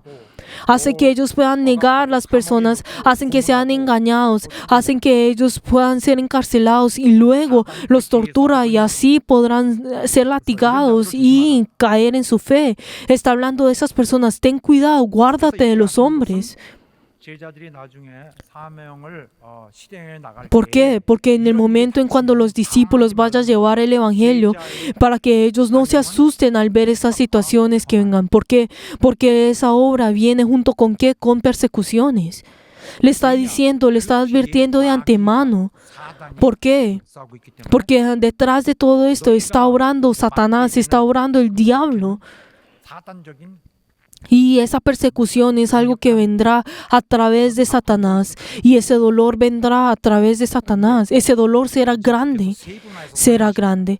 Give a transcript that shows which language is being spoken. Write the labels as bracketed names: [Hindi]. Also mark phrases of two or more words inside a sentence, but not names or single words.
[Spanish] Hace que ellos puedan negar las personas, hacen que sean engañados, hacen que ellos puedan ser encarcelados y luego los tortura y así podrán ser latigados y caer en su fe. Está hablando de esas personas. Ten cuidado, guárdate de los hombres. [Korean] 제자들이 나중에 사명을 실행해 나갈 [Spanish] ¿Por [Korean] 때에 [Spanish] qué? Porque en el momento en cuando los discípulos vayan a llevar el Evangelio, para que ellos no se asusten al ver estas situaciones que vengan. ¿Por qué? Porque esa obra viene junto con ¿qué? Con persecuciones. Le está diciendo, le está advirtiendo de antemano. [Korean] 사단이 [Spanish] ¿Por qué? [Korean] 싸우고 있기 때문에 [Spanish] Porque detrás de todo esto está obrando Satanás, está obrando el diablo. [Korean] 사단적인 [Spanish] Y esa persecución es algo que vendrá a través de Satanás. Y ese dolor vendrá a través de Satanás. Ese dolor será grande. Será grande.